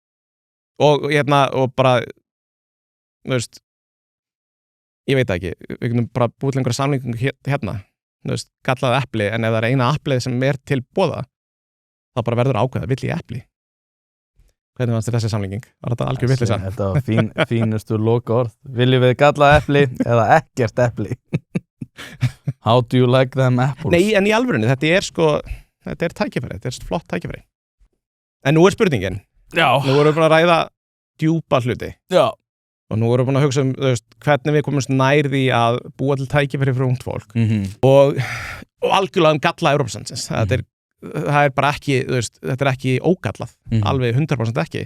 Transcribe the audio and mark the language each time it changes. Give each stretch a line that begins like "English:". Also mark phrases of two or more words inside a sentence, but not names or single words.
Icelandic: Og bara, þú veist, ég veit það ekki, við kunum bara búið til einhverja samlingu hérna, þú veist, kallaði epli, en ef það eina eplið sem til boða, þá bara verður ákveða, vill ég epli? Hvernig fannst þér þessi samlinging? Var þetta algjör vitleysa? Þetta var fínustu lokaorð. Viljum við gallað epli eða ekkert epli?
English: How do you like them apples?
Icelandic: Nei, en í alvörunni, þetta er tækifæri, þetta er flott tækifæri. En nú er spurningin. Já. Nú erum við búin að ræða djúpa hluti. Já. Og nú erum við búin að hugsa þú veist, hvernig við komumst nær því að búa til tækifæri fyrir ungt fólk. Og algjörlega galla Evrópusambandsins. Það er bara ekki, þú veist, þetta er ekki ógallað, alveg 100% ekki.